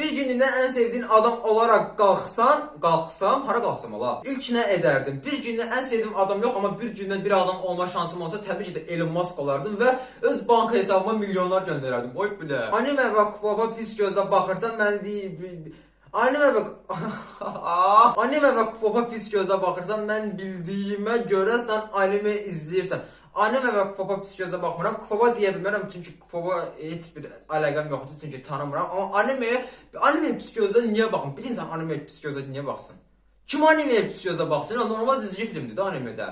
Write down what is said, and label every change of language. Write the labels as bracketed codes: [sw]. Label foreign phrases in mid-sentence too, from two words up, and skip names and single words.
[tr] Bir günlüğüne en sevdiğin adam olarak kalksam, hara kalksam ola? İlk ne ederdim? Bir günlüğüne en sevdiğim adam yok ama bir günden bir adam olma şansım olsa tabii ki de Elon Musk olardım ve öz banka hesabıma milyonlar göndererdim. Oy bile. Anime ve baba pis gözle bakırsan ben değil. [az] Anime ve Popa pis gözə baxırsan, mən bildiyimə görə sən anime izləyirsən. Anime və Popa pis gözə baxmıram. Popa deyə bilmərəm çünki Popa heç bir əlaqəm yoxdur çünki tanımıram. Amma anime pis gözə niyə baxım? Bir insan anime pis gözə niyə baxsın? Kim anime pis gözə baxsın? Normal dizgi filmdir də animedə.